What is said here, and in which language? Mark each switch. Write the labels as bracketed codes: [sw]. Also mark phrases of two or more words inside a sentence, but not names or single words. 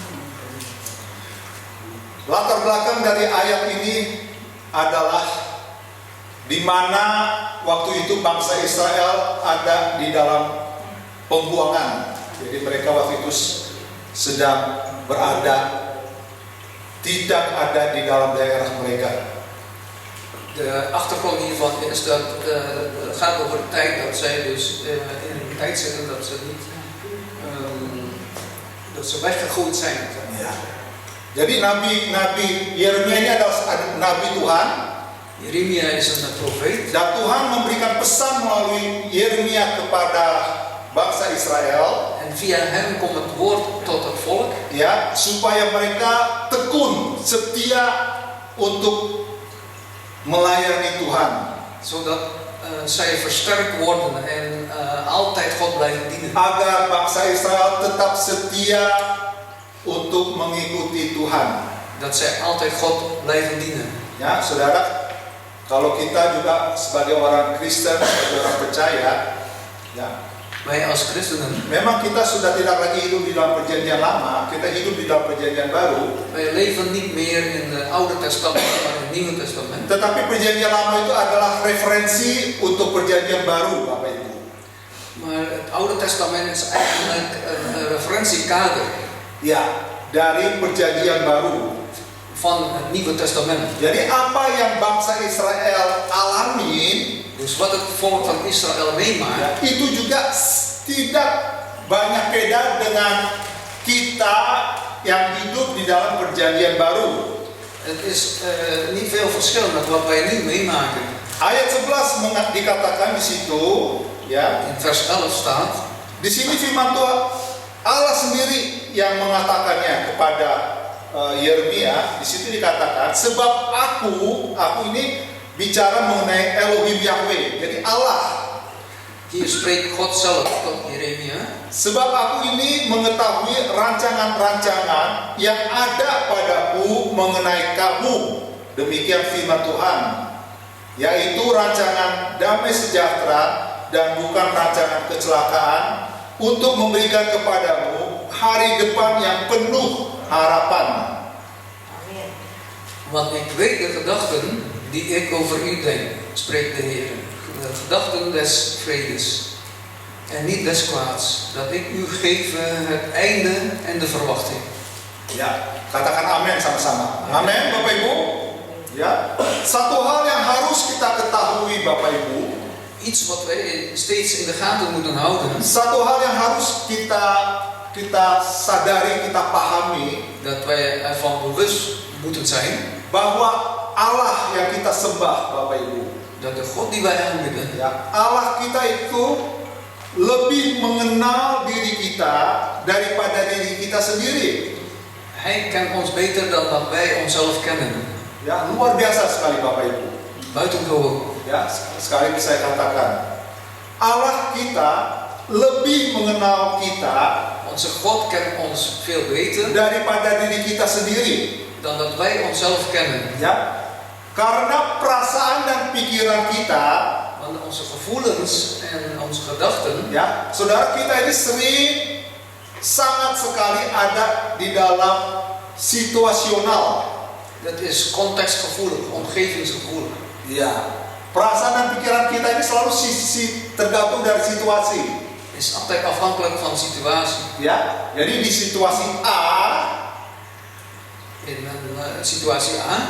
[id] Latar belakang dari ayat ini adalah di mana waktu itu bangsa Israel ada di dalam pembuangan. Jadi mereka waktu itu sedang berada, tidak ada di dalam daerah mereka. [nl] De achtergrond hiervan is dat het gaat over de tijd dat zij dus in een tijd zitten dat ze niet dat ze weggegroeid zijn. [id] Ya. Jadi Nabi Yeremia ini adalah Nabi Tuhan. [nl] Jeremia is een profeet. [id] Dan Tuhan memberikan pesan melalui Yeremia kepada bangsa Israel. [nl] En via hem komt het woord tot het volk. [id] Ya, supaya mereka tekun, setia untuk melayani Tuhan, [nl] zodat zij versterkt worden en altijd God blijven dienen. [id] Agar bangsa Israel tetap setia untuk mengikuti Tuhan. [nl] Dat zij altijd God blijven dienen. [id] Ya, saudara, kalau kita juga sebagai orang Kristen, sebagai orang percaya, ya, [nl] wij als christenen, [id] memang kita sudah tidak lagi hidup di dalam perjanjian lama, kita hidup di dalam perjanjian baru. [nl] wij leven niet meer in het Oude Testament, maar in het Nieuwe Testament. [id] Tetapi perjanjian lama itu adalah referensi untuk perjanjian baru, Bapak Ibu. [nl] Maar het Oude Testament is eigenlijk een referentiekader [id] Ya, dari perjanjian baru [nl] van het Nieuwe Testament. [id] Jadi apa yang bangsa Israel alami, [nl] Dus wat het volk van Israël meemaakt, [id] itu juga tidak banyak beda dengan kita yang hidup di dalam perjanjian baru. [nl] het is niet veel verschil met wat wij nu meemaken. [id] Ayat 11 dikatakan di situ, ya. [nl] In vers 11 staat, [id] Di sini firman Tuhan Allah sendiri yang mengatakannya kepada Yeremia. Di situ dikatakan, sebab aku ini bicara mengenai Elohim Yahweh. Jadi Allah. [nl] hier spreekt God zelf tot Jeremia. [id] Sebab aku ini mengetahui rancangan-rancangan yang ada padaku mengenai kamu. Demikian firman Tuhan. Yaitu rancangan damai sejahtera dan bukan rancangan kecelakaan, untuk memberikan kepadamu hari depan yang penuh harapan. [nl] Want ik weet de gedachten die ik over u denk, spreekt de Heer. De gedachten des vredes en niet des kwaads, dat ik u geef het einde en de verwachting. [id] Ya, katakan amin sama-sama. Amin, Bapak Ibu. Ya, satu hal yang harus kita ketahui, Bapak Ibu. [nl] Iets wat wij steeds in de gaten moeten houden. [id] Satu hal yang harus kita sadari, kita pahami, [nl] Dat wij ervan bewust moeten zijn. [id] bahwa Allah yang kita sembah, Bapak Ibu, [nl] Dat de God die wij aanbidden, [id] ya, Allah kita itu lebih mengenal diri kita daripada diri kita sendiri. [nl] Hij kent ons beter dan dat wij onszelf kennen. [id] Ya, luar biasa sekali, Bapak Ibu. [nl] Buitengewoon. [id] Ya, sekali saya katakan, Allah kita lebih mengenal kita [nl] Onze God kent ons veel beter [id] daripada diri kita sendiri. [nl] dan dat wij onszelf kennen. [id] Ya, karena perasaan dan pikiran kita, [nl] Want onze gevoelens en onze gedachten, [id] ya, saudara, kita ini sering sangat sekali ada di dalam situasional. [nl] dat is contextgevoelig, omgevingsgevoelig. [id] Ya, perasaan dan pikiran kita ini selalu tergantung dari situasi. [nl] Is altijd afhankelijk van situatie. [id] Ya, jadi di situasi A, [nl] In een situatie A